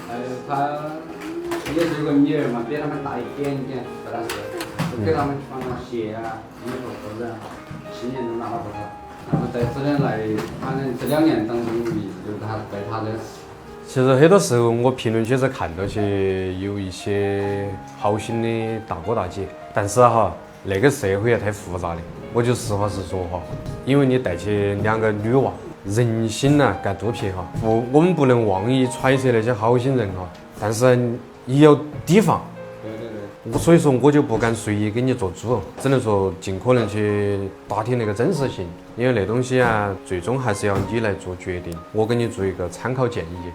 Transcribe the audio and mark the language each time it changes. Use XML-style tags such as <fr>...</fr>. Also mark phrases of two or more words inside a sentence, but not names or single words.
<zh>他也是有个女儿嘛，比他们大一点点，不大是，就给他们穿了鞋啊、衣服或者新年都拿了不少。然后在这边来，反正这2年当中一直就是他带他的。其實很多時候我評論區是看到些有一些好心的大哥大姐，但是哈那個社會也太複雜了，我就實話實說哈，因為你帶起2個女娃，人心啊該肚皮哈，我們不能妄以揣測那些好心人哈，但是也要提防。對，所以說我就不敢隨意給你做主，只能說盡可能去打聽那個真實性，因為那東西啊最終還是要你來做決定，我給你做一個參考建議。</zh>